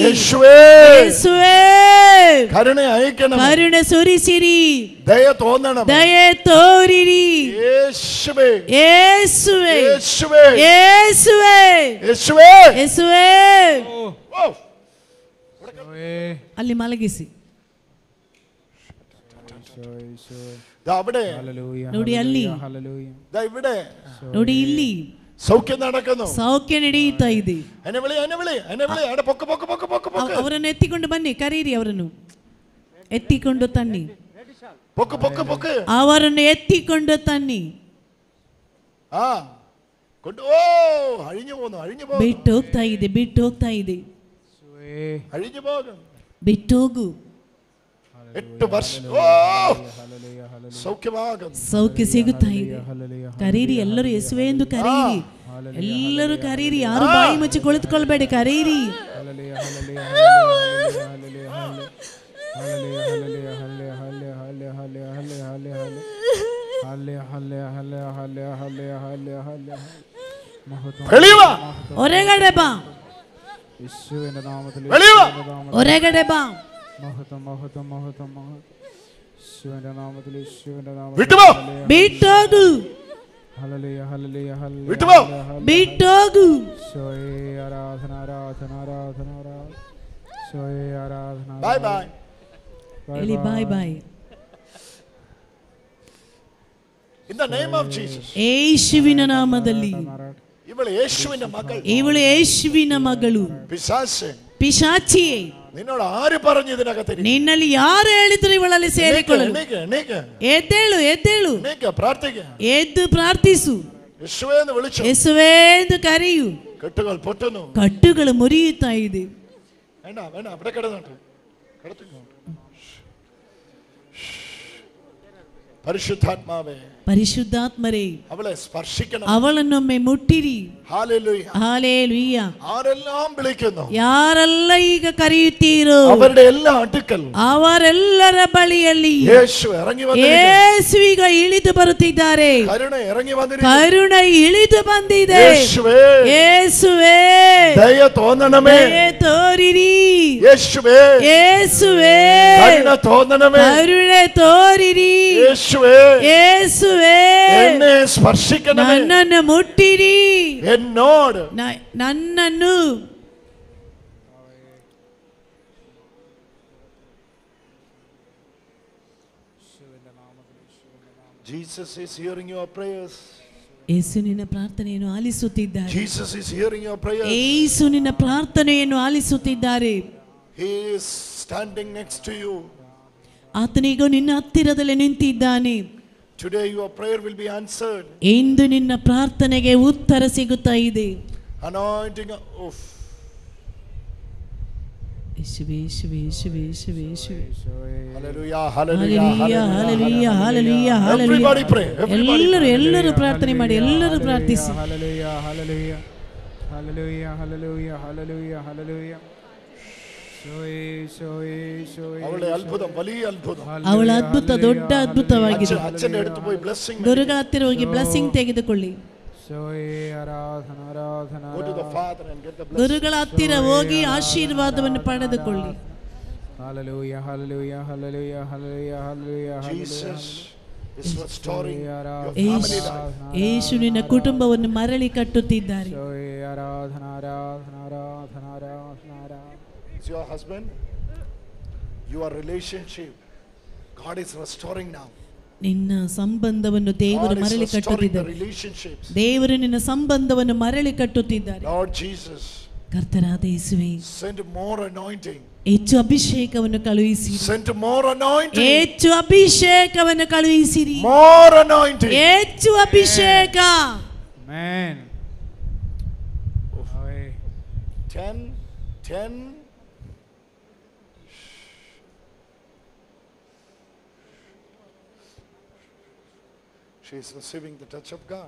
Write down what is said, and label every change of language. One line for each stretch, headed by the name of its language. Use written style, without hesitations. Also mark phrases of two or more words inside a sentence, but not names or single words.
Malayalam: യേശുവേ,
Kannada: ಯೇಸುವೇ,
Malayalam: കരുണ അയക്കണം.
Kannada: ಕರುಣೆ ಸುರಿಸಿರಿ.
Malayalam: ദയ തോന്നണം.
Kannada: ದಯೆ ತೋರಿರಿ.
Malayalam: യേശുവേ,
Kannada: ಯೇಸುವೇ,
Malayalam: യേശുവേ,
Kannada: ಯೇಸುವೇ,
Malayalam: യേശുവേ.
Kannada: ಯೇಸುವೇ. ഓ, ಅಲ್ಲಿ ಮಲಗಿಸಿ.
Malayalam: ദാ അവിടെ,
Kannada: ನೋಡಿ ಅಲ್ಲಿ,
Malayalam: ദാ ഇവിടെ
Kannada: ನೋಡಿ ಇಲ್ಲಿ
Malayalam: സൗഖ്യം നടക്കുന്നു.
Kannada: ಸೌಖ್ಯ ನಡೆಯುತ್ತಾ ಇದೆ.
Malayalam: എന്നെ വിളി, എന്നെ വിളി, എന്നെ വിളി. അവിടെ പൊക്ക് പൊക്ക് പൊക്ക് പൊക്ക് പൊക്ക്.
Kannada: ಅವರನ್ನು ಎತ್ತಿಕೊಂಡು ಬನ್ನಿ. ಕರೀರಿ. ಅವರನ್ನು ಎತ್ತಿಕೊಂಡು ತನ್ನಿ.
Malayalam: പൊക്ക് പൊക്ക് പൊക്ക്.
Kannada: ಅವರನ್ನು ಎತ್ತಿಕೊಂಡು ತನ್ನಿ.
Malayalam: ആ കൊണ്ട്. ഓ, അഴിഞ്ഞു പോകുന്നു, അഴിഞ്ഞു പോകുന്നു,
Kannada: ಬಿಟ್ಟು ಹೋಗ್ತಾ ಇದೆ, ಬಿಟ್ಟು ಹೋಗ್ತಾ ಇದೆ.
Malayalam: അഴിഞ്ഞു പോകും.
Kannada: ಬಿಟ್ಟೋಗು.
Malayalam: 8 വർഷം. ഓ, സൗഖ്യമാകും.
Kannada: ಸೌಖ್ಯ ಸಿಗುತ್ತಾ ಇದೆ. ಕರೀರಿ. ಎಲ್ಲರೂ ಯೇಸುವೆ ಎಂದು ಕರೀರಿ. ಎಲ್ಲರೂ ಕರೀರಿ. ಯಾರು ಬಾಯಿ ಮುಚ್ಚಿ ಕುಳಿತುಕೊಳ್ಬೇಡಿ. ಕರೀರಿ. ಹೊರಗಡೆ ಬಾ,
Malayalam: യേശുവിന്റെ നാമത്തിൽ
Kannada: ಹೊರಗಡೆ ಬಾ.
Malayalam: മഹത്വം മഹത്വം മഹത്വം മഹത്വം യേശുവിന്റെ നാമത്തിൽ വിട്ടുപോ. വിട്ടോകു. ഹല്ലേലൂയ ഹല്ലേലൂയ ഹല്ലേലൂയ വിട്ടുപോ. വിട്ടോകു. യേശുവേ ആരാധന ആരാധന ആരാധന ആരാധന യേശുവേ ആരാധന.
English: ബൈ ബൈ
Malayalam: എലി
English: bye bye. In the name of Jesus.
Kannada: യേശുവിನ ನಾಮದಲ್ಲಿ. ಇವಳು ಯೇಸುವಿನ ಮಗಳು. ಇವಳು ಯೇಸುವಿನ ಮಗಳು. ಪಿಶಾಚೆ. ಪಿಶಾಚಿಯೇ,
Malayalam: നിന്നോട് ആര് പറഞ്ഞു ഇതിനകത്ത്?
Kannada: ನಿನ್ನಲ್ಲಿ ಯಾರು ಹೇಳಿದ್ರು ಇವಳಲ್ಲಿ ಸೇರಿಕೊಳ್ಳಲು? ಎದ್ದೇಳು, ಎದ್ದೇಳು, ಪ್ರಾರ್ಥಿಗೆ. ಎದ್ದು ಪ್ರಾರ್ಥಿಸು. ಯೇಸುವೇ ಎಂದು ವಿളിച്ചു. ಯೇಸುವೇ ಎಂದು ಕರೆಯು. ಕಟ್ಟುಗಳು ಪೊಟ್ಟನು. ಕಟ್ಟುಗಳು ಮುರಿಯುತ್ತಾ ಇದೆ.
Malayalam: വേണ്ട വേണ്ട അവിടെ കിടന്നോട്ടെ. പരിശുദ്ധാത്മാവേ,
Kannada: ಪರಿಶುದ್ಧಾತ್ಮರೇ,
Malayalam: അവളെ സ്പർശിക്കണം.
Kannada: ಅವಳನ್ನೊಮ್ಮೆ ಮುಟ್ಟಿರಿ.
Malayalam: ഹല്ലേലൂയ ഹല്ലേലൂയ. ആരെല്ലാം വിളിക്കുന്നു,
Kannada: ಯಾರೆಲ್ಲ ಈಗ ಕರೆಯುತ್ತೀರೋ
Malayalam: അവരുടെ എല്ലാ അടുക്കൽ
Kannada: ಅವರೆಲ್ಲರ ಬಳಿಯಲ್ಲಿ
Malayalam: യേശു ഇറങ്ങി വന്നിരിക്കുന്നു.
Kannada: ಯೇಸು ಈಗ ಇಳಿದು ಬರುತ್ತಿದ್ದಾರೆ.
Malayalam: കരുണ ഇറങ്ങി വന്നിരിക്കുന്നു.
Kannada: ಕರುಣೆ ಇಳಿದು ಬಂದಿದೆ.
Malayalam: യേശുവേ,
Kannada: ಯೇಸುವೇ,
Malayalam: ദയ തോന്നണമേ.
Kannada: ದಯೆ ತೋರಿರಿ.
Malayalam: യേശുവേ,
Kannada: ಯೇಸುವೇ,
Malayalam: കരുണ തോന്നണമേ.
Kannada: ಕರುಣೆ ತೋರಿರಿ.
Malayalam: യേശുവേ,
Kannada: ಯೇಸುವೇ,
Malayalam: എന്നെ സ്പർശിക്കണമേ.
Kannada: ನನ್ನನ್ನು ಮುಟ್ಟಿರಿ.
Malayalam: എന്നോട്
Kannada: ನನ್ನನ್ನು.
English: Jesus is hearing your prayers.
Kannada: ಯೇಸು ನಿನ್ನ ಪ್ರಾರ್ಥನೆಯನ್ನು ಆಲಿಸುತ್ತಿದ್ದಾರೆ.
English: Jesus is hearing your prayers.
Kannada: ಯೇಸು ನಿನ್ನ ಪ್ರಾರ್ಥನೆಯನ್ನು ಆಲಿಸುತ್ತಿದ್ದಾರೆ.
English: He is standing next to you.
Kannada: ಆತನಿಗೂ ನಿನ್ನ ಹತ್ತಿರದಲ್ಲಿ ನಿಂತಿದ್ದಾನೆ.
English: Today your prayer will be answered.
Kannada: ಇಂದು ನಿನ್ನ ಪ್ರಾರ್ಥನೆಗೆ ಉತ್ತರ ಸಿಗುತ್ತಾ ಇದೆ.
English: Anointing of
Kannada: ಯೇಸುವೇ, ಯೇಸುವೇ, ಯೇಸುವೇ, ಯೇಸುವೇ, ಯೇಸುವೇ.
English: Hallelujah,
Kannada: ಹಲ್ಲೆಲೂಯಾ, ಹಲ್ಲೆಲೂಯಾ, ಹಲ್ಲೆಲೂಯಾ, ಹಲ್ಲೆಲೂಯಾ.
English: Everybody pray.
Kannada: ಎಲ್ಲರೂ ಪ್ರಾರ್ಥನೆ ಮಾಡಿ, ಎಲ್ಲರೂ ಪ್ರಾರ್ಥಿಸಿ.
Malayalam: ഹല്ലേലൂയ ഹല്ലേലൂയ ഹല്ലേലൂയ ഹല്ലേലൂയ ഹല്ലേലൂയ ഹല്ലേലൂയ. അവളുടെ അത്ഭുതം, വലിയ അത്ഭുതം.
Kannada: ಅವಳ ಅದ್ಭುತ ದೊಡ್ಡ ಅದ್ಭುತವಾಗಿದೆ.
Malayalam: അച്ഛന്റെ അടുത്ത് പോയി blessing.
Kannada: ಗುರುಗಳ ಹತ್ತಿರ ಹೋಗಿ ಬ್ಲೆಸ್ಸಿಂಗ್ ತೆಗೆದುಕೊಳ್ಳಿ.
English: Go to the Father and get the blessing.
Kannada: ಗುರುಗಳ ಹತ್ತಿರ ಹೋಗಿ ಆಶೀರ್ವಾದವನ್ನು ಪಡೆದುಕೊಳ್ಳಿ.
Malayalam: ഹല്ലേലൂയ ഹല്ലേലൂയ ഹല്ലേലൂയ ഹല്ലേലൂയ ഹല്ലേലൂയ.
English: Jesus is restoring your
Kannada: ಯೇಸು,
English: family life.
Kannada: ಯೇಸು ನಿನ್ನ ಕುಟುಂಬವನ್ನು ಮರಳಿ ಕಟ್ಟುತ್ತಿದ್ದಾರೆ.
Malayalam: ആരാധന ആരാധന ആരാധന ആരാധന ആരാധന.
English: It's your husband, your relationship. God is restoring now.
Kannada: ನಿನ್ನ ಸಂಬಂಧವನ್ನು ದೇವರು
English: God is
Kannada: ಮರಳಿ
English: restoring the
Kannada: ಕಟ್ಟುತ್ತಿದ್ದಾರೆ.
English: relationships.
Kannada: ದೇವರು ನಿನ್ನ ಸಂಬಂಧವನ್ನು ಮರಳಿ ಕಟ್ಟುತ್ತಿದ್ದಾರೆ.
English: Lord Jesus,
Kannada: ಕರ್ತನಾದ ಯೇಸುವೇ,
English: send more anointing.
Kannada: ಹೆಚ್ಚು ಅಭಿಷೇಕವನ್ನು ಕಳುಹಿಸಿರಿ.
English: Send more anointing.
Kannada: ಹೆಚ್ಚು ಅಭಿಷೇಕವನ್ನು ಕಳುಹಿಸಿರಿ.
English: More anointing.
Kannada: ಹೆಚ್ಚು ಅಭಿಷೇಕ.
English: Amen. 10. She is receiving the touch of God.